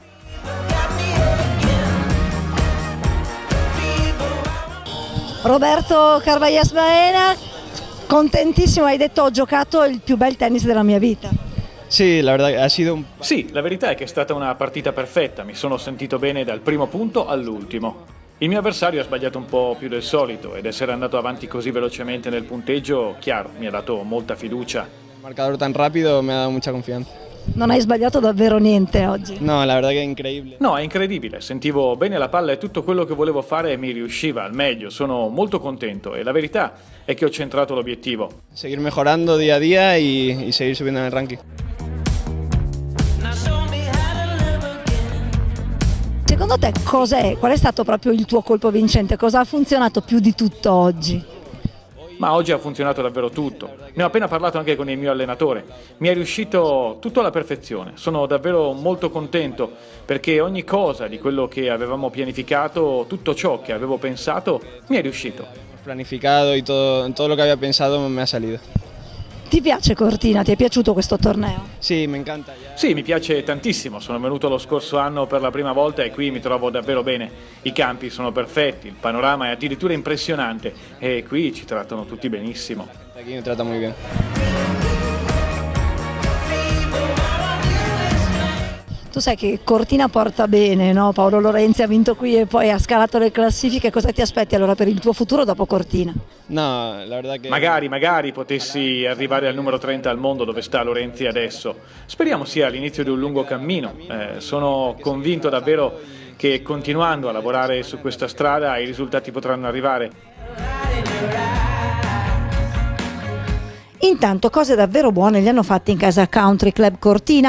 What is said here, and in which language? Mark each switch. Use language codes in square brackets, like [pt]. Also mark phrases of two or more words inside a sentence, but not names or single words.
[it] Roberto Carballes Baena, contentissimo, hai detto ho giocato il più bel tennis della mia vita. Sì, la verità [es] ha sido un... [it] Sì, la verità è che è stata una partita perfetta, mi sono sentito bene dal primo punto all'ultimo. Il mio avversario ha sbagliato un po' più del solito ed essere andato avanti così velocemente nel punteggio, chiaro, mi ha dato molta fiducia. [es] Un marcador tan rápido me ha dado mucha confianza. [it] Non hai sbagliato davvero niente oggi? [es] No, la verdad que es increíble. [it] No, è incredibile, sentivo bene la palla e tutto quello che volevo fare mi riusciva al meglio, sono molto contento e la verità è che ho centrato l'obiettivo. [es] Seguir mejorando día a día y seguir subiendo en el ranking. [it] Secondo te qual è stato proprio il tuo colpo vincente? Cosa ha funzionato più di tutto oggi? Ma oggi ha funzionato davvero tutto. Ne ho appena parlato anche con il mio allenatore. Mi è riuscito tutto alla perfezione. Sono davvero molto contento perché ogni cosa di quello che avevamo pianificato, tutto ciò che avevo pensato, mi è riuscito. [es] Planificado y todo lo que había pensado me ha salido. [it] Ti piace Cortina? Ti è piaciuto questo torneo? [es] Sì, mi encanta. [it] Sì, mi piace tantissimo. Sono venuto lo scorso anno per la prima volta e qui mi trovo davvero bene. I campi sono perfetti, il panorama è addirittura impressionante e qui ci trattano tutti benissimo. [es] Aquí me trata muy bien. [it] Tu sai che Cortina porta bene, no? Paolo Lorenzi ha vinto qui e poi ha scalato le classifiche. Cosa ti aspetti allora per il tuo futuro dopo Cortina? [es] No, la verdad que... [it] Magari potessi arrivare al numero 30 al mondo dove sta Lorenzi adesso. Speriamo sia l'inizio di un lungo cammino. Sono convinto davvero che continuando a lavorare su questa strada i risultati potranno arrivare. Intanto cose davvero buone le hanno fatte in casa Country Club Cortina.